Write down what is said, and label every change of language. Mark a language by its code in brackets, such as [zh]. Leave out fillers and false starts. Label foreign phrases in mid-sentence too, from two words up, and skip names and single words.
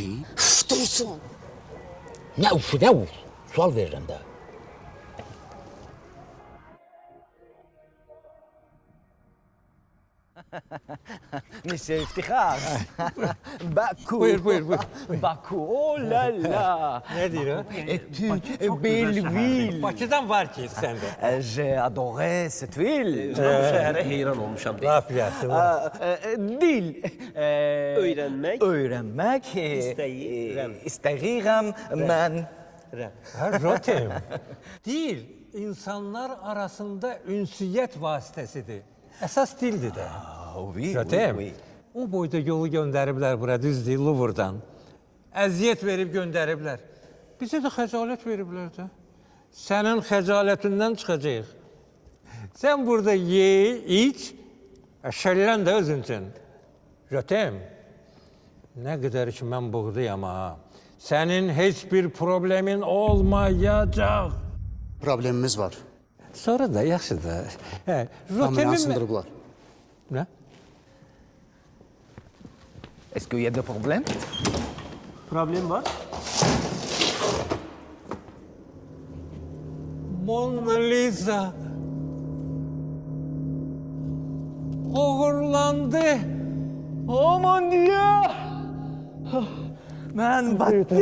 [az] Dursun. Nə ufu, nə uf? Sual verirəm də. Monsieur İftihar. Baku. Buyur. Baku. [fr] Oh la la. [tr] Ne diyor? [fr] Belle ville. [tr] Bakıdan var ki sende. [fr] J'ai adoré cette ville. [az] Bu şəhərə heyran olmuşam. [tr] Ne yapıyorsun? [az] Dil. Öyrənmək. Öyrənmək. İstəyirəm mən. Rotem. Dil insanlar arasında ünsiyet vasitəsidir. Əsas dildir də. [fr] Oui, Rotem. oui. [az] O boyda yolu göndəriblər bura düzdür Louvre'dan. Əziyyət verib göndəriblər. Bizə də xəcalət veriblər də. Sənin xəcalətindən çıxacağıq. Sən burada ye, iç, şəllən də özün üçün. Rotem, nə qədər ki mən buğdayam ha. Sənin heç bir problemin olmayacaq. Problemimiz var. Sonra da yaxşıdır. Kamera sındırıblar. Nə? [fr] Est-ce qu'il y a des problèmes? [az] Problem var. Mona Lisa. Uğurlandı. Aman Dieu! Mən batdım.